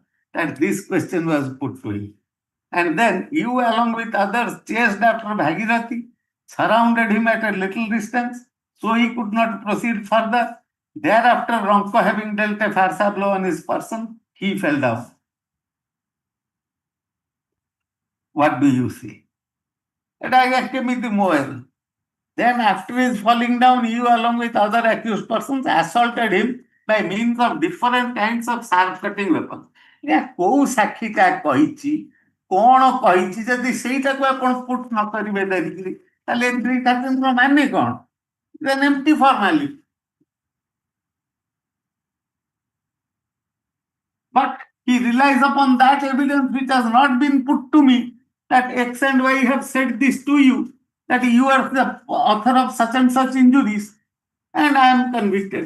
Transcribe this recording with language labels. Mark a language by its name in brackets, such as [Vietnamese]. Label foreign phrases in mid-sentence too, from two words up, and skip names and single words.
[English] That this question was put to him. And then you, along with others, chased after Bhagirathi, surrounded him at a little distance, so he could not proceed further. Thereafter, Ronco having dealt a farsa blow on his person, he fell down. What do you say? It is [Odia] କେମିତି ମୋଏଲ [English] Then after his falling down, you along with other accused persons assaulted him by means of different kinds of sharp cutting weapons. Yeah, [Odia] କୋଉ ସାକ୍ଷୀଟା କହିଛି କଣ କହିଛି ଯଦି ସେଇଟାକୁ ଆପଣ ପୁଟ୍ ନ କରିବେ ଧରିକିରି ତାହେଲେ ଏଣ୍ଟ୍ରି କାର୍ଯ୍ୟର ମାନେ କଣ? [English] It's an empty formality. But he relies upon that evidence which has not been put to me, that X and Y have said this to you, that you are the author of such and such injuries, and I am convicted.